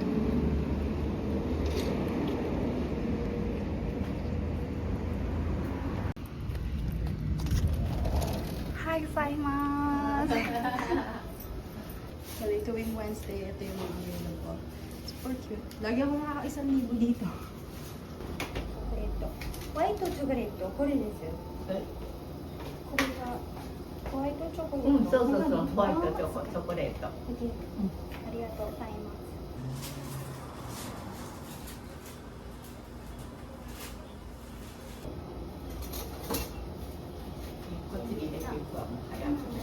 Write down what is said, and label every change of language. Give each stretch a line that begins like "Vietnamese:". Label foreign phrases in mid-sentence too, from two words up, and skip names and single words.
Japanese: Hi, gozaimasu!
Filipino: Sorry, tuwing Wednesday, ito yung mga meal ko. Super cute. Lagi ako nakaka-1,000 dito.
Japanese: ホワイトチョコレート、これです。え、これがホワイトチョコレート。うん、そうそうそう、ホワイトチョコレート。ありがとうございます。こっちに入れていくわ、もう早く。